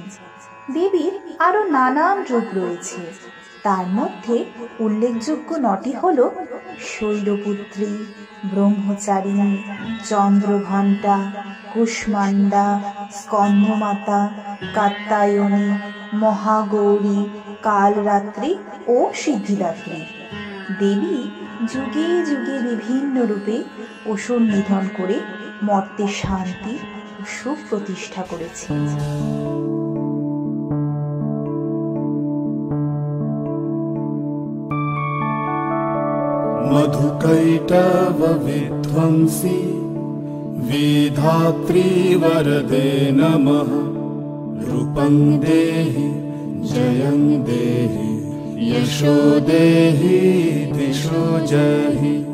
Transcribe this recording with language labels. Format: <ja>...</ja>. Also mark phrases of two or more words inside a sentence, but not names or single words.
<bn>দেবীর আরো নানান রূপ রয়েছে, তার মধ্যে উল্লেখযোগ্য নটি হল শৈলপুত্রী, ব্রহ্মচারিণী, চন্দ্রঘণ্টা, কুষ্মাণ্ডা, স্কন্ধমাতা, কাত্যায়নী, মহাগৌরী, কালরাত্রি ও সিদ্ধিদাত্রী। দেবী যুগে যুগে বিভিন্ন রূপে অসুর নিধন করে মর্তে শান্তি ও সুখ প্রতিষ্ঠা করেছেন।</bn> <sa>मधुकैटव विध्वंसी विधात्री वरदे नमः। रूपं देहि जयं देहि यशो देहि दिशो जहि।</sa>